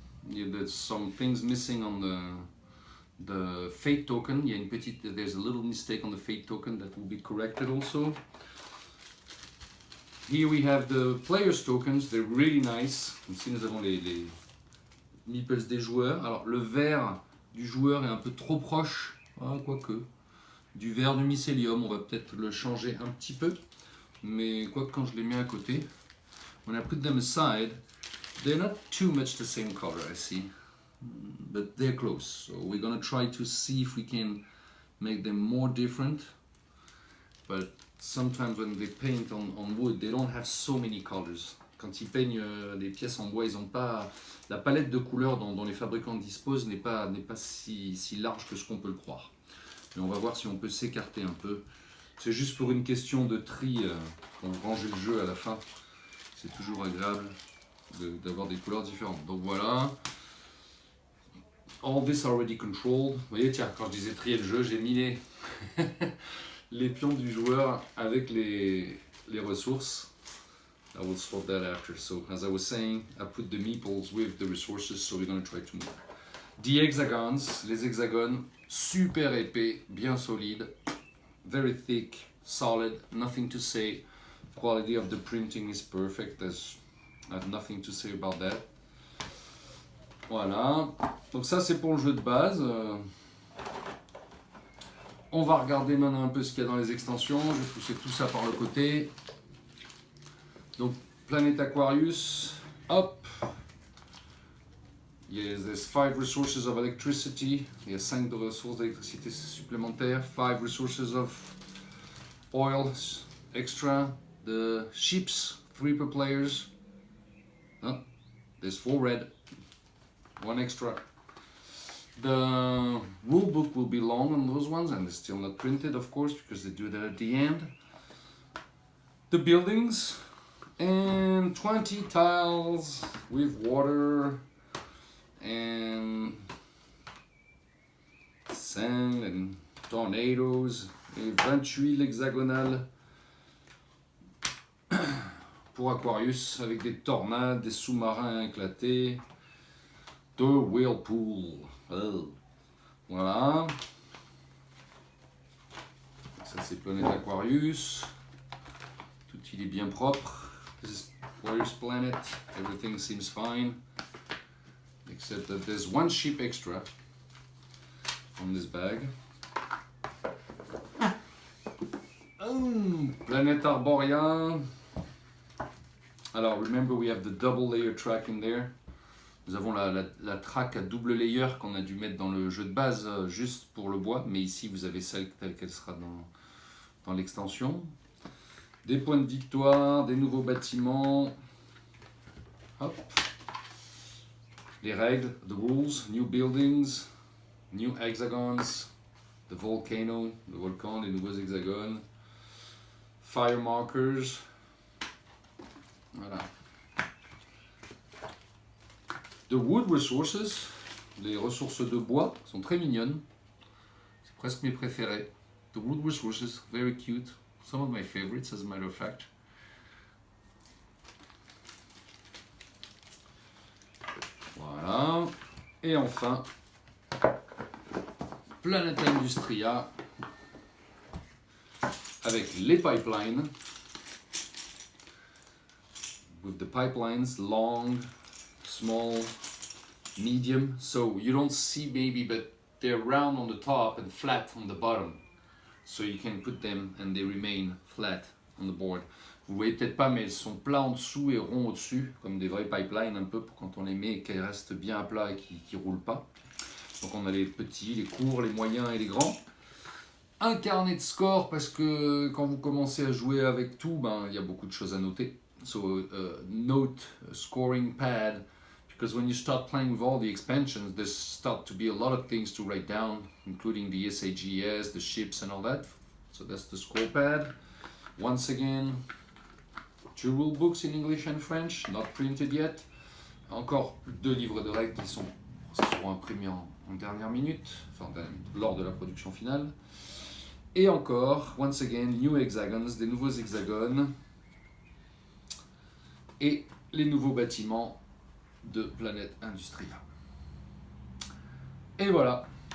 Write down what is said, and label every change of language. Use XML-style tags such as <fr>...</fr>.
<en>There's some things missing on the fate token.</en> <fr>Il y a une petite,</fr> <en>there's a little mistake on the fate token that will be corrected also. Here we have the players tokens, they're really nice.</en> <fr>Ici nous avons les meeples des joueurs. Alors le vert du joueur est un peu trop proche, quoique, du vert du mycélium. On va peut-être le changer un petit peu, mais quoique quand je les mets à côté,</fr> <en>when I put them aside, they're not too much the same color, I see, but they're close. So we're gonna try to see if we can make them more different. But sometimes when they paint on wood, they don't have so many colors.</en> <fr>Quand ils peignent des pièces en bois, ils n'ont pas la palette de couleurs dont les fabricants disposent n'est pas si large que ce qu'on peut le croire. Mais on va voir si on peut s'écarter un peu. C'est juste pour une question de tri, pour ranger le jeu à la fin. C'est toujours agréable d'avoir des couleurs différentes. Donc voilà.</fr> <en>All this already controlled.</en> <fr>Vous voyez, tiens, quand je disais trier le jeu, j'ai mis les pions du joueur avec les ressources.</fr> <en>I will sort that after. So as I was saying, I put the meeples with the resources, so we're going to try to move. The hexagons,</en> <fr>les hexagones, super épais, bien solide,</fr> <en>very thick, solid, nothing to say. Quality of the printing is perfect. I have nothing to say about that.</en> <fr>Voilà. Donc ça c'est pour le jeu de base. On va regarder maintenant un peu ce qu'il y a dans les extensions. Je vais pousser tout ça par le côté. Donc, Planet Aquarius, hop.</fr> <en>Yes, there's 5 resources of electricity.</en> <fr>Il y a 5 ressources d'électricité supplémentaires.</fr> <en>5 resources of oil extra. The ships, 3 per players. Oh, there's 4 red. 1 extra. The rule book will be long on those ones, and they're still not printed, of course, because they do that at the end. The buildings, and 20 tiles with water and sand and tornadoes,</en> <fr>et 28 hexagonales pour Aquarius, avec des tornades, des sous-marins éclatés, The Whirlpool. Oh. Voilà. Ça c'est Planet Aquarius. Tout il est bien propre.</fr> <en>This is Aquarius Planet. Everything seems fine. Except that there's 1 ship extra on this bag. Planet Arboria. Alors remember we have the double layer track in there.</en> <fr>Nous avons la track à double layer qu'on a dû mettre dans le jeu de base juste pour le bois, mais ici vous avez celle telle qu'elle sera dans l'extension. Des points de victoire, des nouveaux bâtiments. Hop. Les règles,</fr> <en>the rules, new buildings, new hexagons, the volcano,</en> <fr>le volcan, les nouveaux hexagones,</fr> <en>fire markers. Voilà. The wood resources,</en> <fr>les ressources de bois sont très mignonnes. C'est presque mes préférés.</fr> <en>The wood resources, very cute. Some of my favorites, as a matter of fact.</en> <fr>Voilà. Et enfin, Planet Industria avec les pipelines.</fr> <en>With the pipelines, long, small, medium, so you don't see maybe, but they're round on the top and flat on the bottom, so you can put them and they remain flat on the board.</en> <fr>Vous voyez peut-être pas, mais elles sont plats en dessous et ronds au-dessus, comme des vrais pipelines un peu, pour quand on les met et qu'elles restent bien à plat et qu'ils ne roulent pas. Donc on a les petits, les courts, les moyens et les grands. Un carnet de score, parce que quand vous commencez à jouer avec tout, il y a beaucoup de choses à noter.</fr> <en>So, note a scoring pad, because when you start playing with all the expansions, there start to be a lot of things to write down, including the SAGS, the ships and all that. So that's the score pad. Once again, 2 rule books in English and French, not printed yet.</en> <fr>Encore 2 livres de règles qui seront imprimés en dernière minute, enfin lors de la production finale. Et encore,</fr> <en>once again, new hexagons,</en> <fr>des nouveaux hexagones. Et les nouveaux bâtiments de Planète Industria. Et voilà.</fr>